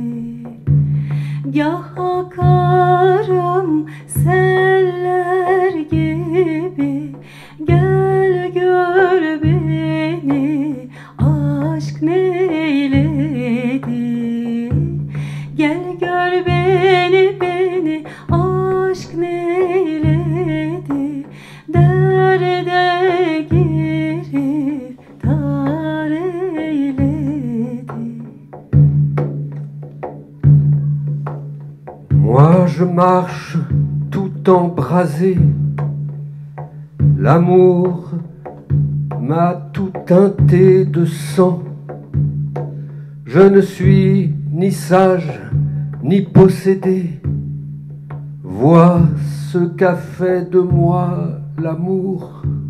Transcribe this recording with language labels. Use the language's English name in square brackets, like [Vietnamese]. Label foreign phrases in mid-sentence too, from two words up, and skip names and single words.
[Turkish] Gah akarım seller gibi, gel gör beni, aşk neyledi. Gel gör beni, aşk neyledi. Derde giriftar eyledi. [French] Moi je marche tout embrasé, l'amour m'a tout teinté de sang. Je ne suis ni sage ni possédé, vois ce qu'a fait de moi l'amour.